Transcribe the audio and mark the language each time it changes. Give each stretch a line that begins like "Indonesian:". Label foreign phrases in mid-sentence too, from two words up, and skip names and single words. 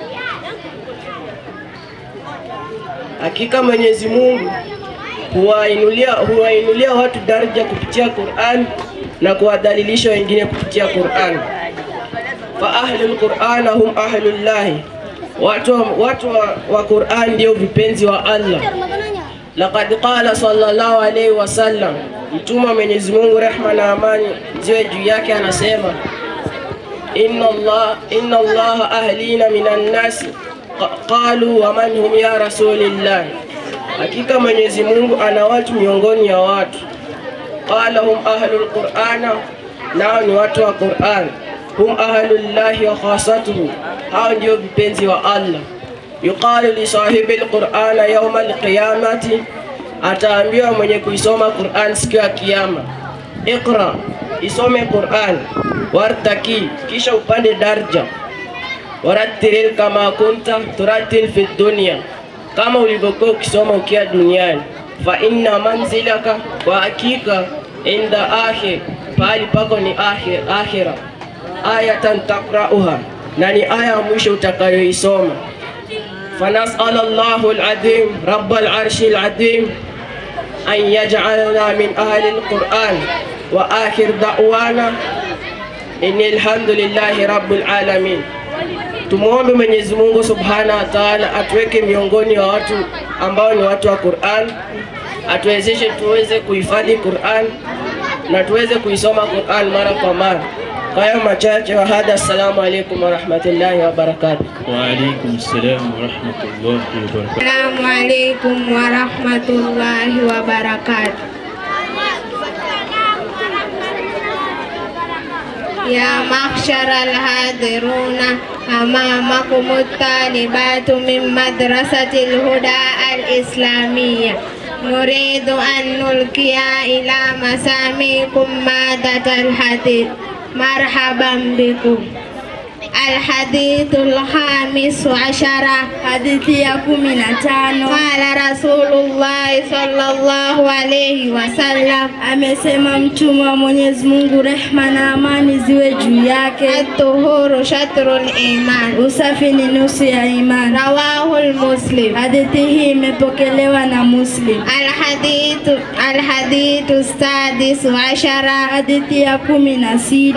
Swahili: Hakika Mwenyezi Mungu huwainulia watu daraja kupitia Qur'an na kuwadhalilisha wengine kupitia Qur'an.
Arabic: فأهل القرآن هم أهل الله,
Swahili: watu wa Qur'an ndio vipenzi wa Allah.
Arabic: لقد قال صلى الله عليه وسلم,
Swahili: mtume wa Mwenyezi Mungu rehma na amani ziwe juu yake anasema,
Arabic: إن لله أهلين من الناس قالوا ومن هم يا رسول الله,
Swahili: hakika Mwenyezi Mungu ana watu miongoni ya watu.
Arabic: قال هم أهل القرآن,
Swahili: nao ni watu wa Qur'an.
Arabic: هم أهل الله وخاصته,
Swahili: hao ndio vipenzi wa Allah.
Arabic: يقال لصاحب القرآن يوم القيامة,
Swahili: ataambiwa mwenye kuisoma Qur'an siku ya kiyama, iqra, isome Qur'an, wartaki, kisha upande daraja,
Arabic: ورتل كما كنت ترتل في الدنيا,
Swahili: kama ulivyokuwa ukisoma ukiwa duniani.
Arabic: فإن منزلك,
Swahili: kwa hakika
Arabic: عند آخر,
Swahili: pali pako ni akhira.
Arabic: آية تقرؤها,
Swahili: na ni aya mwisho utakayoisoma.
Arabic: فنسأل الله العظيم رب العرش العظيم أن يجعلنا من أهل القرآن وآخر دعوانا أن الحمد لله رب العالمين.
Swahili: Tumuombe Mwenyezi Mungu
Arabic: سبحانه وتعالى
Swahili: atuweke miongoni wa watu ambao ni watu wa Qur'an, atuwezeshe tuweze kuhifadhi Qur'an na tuweze kuisoma Qur'an mara kwa mara. Kwa hayo machache
Arabic: وهذا السلام عليكم ورحمة الله وبركاته. وعليكم السلام ورحمة الله وبركاته. السلام عليكم ورحمة الله وبركاته. يا معشر الحاضرون أمامكم الطالبات من مدرسة الهدى الإسلامية. نريد أن نلقي إلى مسامعكم مادة الحديث. مرحبا بكم. الحديث الخامس عشر,
Swahili: hadithi ya 15.
Arabic: قال رسول الله صلى الله عليه وسلم,
Swahili: amesema mtume wa Mwenyezi Mungu rehma na amani ziwe juu yake,
Arabic: الطهور شطر الإيمان,
Swahili: usafi ni nusu ya iman.
Arabic: رواه مسلم,
Swahili: hadithi hii imepokelewa na Muslim.
Arabic: الحديث السادس عشر,
Swahili: hadithi ya 16.